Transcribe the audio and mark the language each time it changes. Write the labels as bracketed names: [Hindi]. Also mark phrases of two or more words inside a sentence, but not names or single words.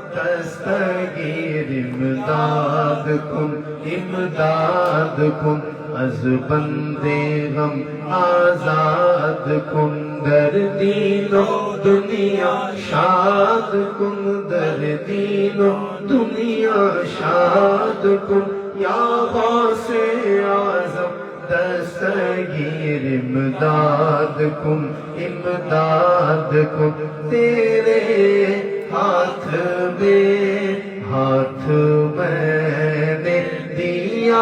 [Persian] دستگیر امداد کن امداد کن از بندے غم آزاد کن, در دین و دنیا شاد کن, در دین و دنیا شاد کن, یا غوث اعظم دستگیر امداد کن امداد کن. [Urdu] تیرے ہاتھ میں ہاتھ میں نے دیا